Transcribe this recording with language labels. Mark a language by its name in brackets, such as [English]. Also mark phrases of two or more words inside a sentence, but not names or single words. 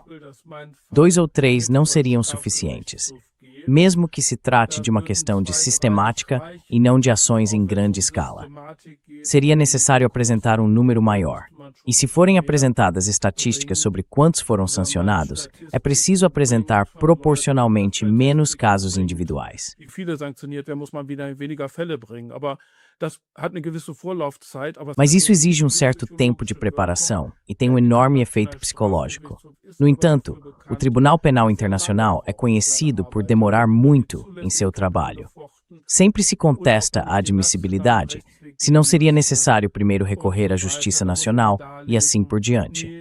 [Portuguese] 2 ou 3 não seriam suficientes, mesmo que se trate de uma questão de sistemática e não de ações em grande escala. Seria necessário apresentar um número maior. E se forem apresentadas estatísticas sobre quantos foram sancionados, é preciso apresentar proporcionalmente menos casos individuais. [German] Wie viele sanktioniert werden, muss man wieder weniger Fälle bringen. Aber das hat eine gewisse Vorlaufzeit. [Portuguese] Mas isso exige um certo tempo de preparação e tem um enorme efeito psicológico. No entanto, o Tribunal Penal Internacional é conhecido por demorar muito em seu trabalho. Sempre se contesta a admissibilidade, se não seria necessário primeiro recorrer à Justiça Nacional e assim por diante.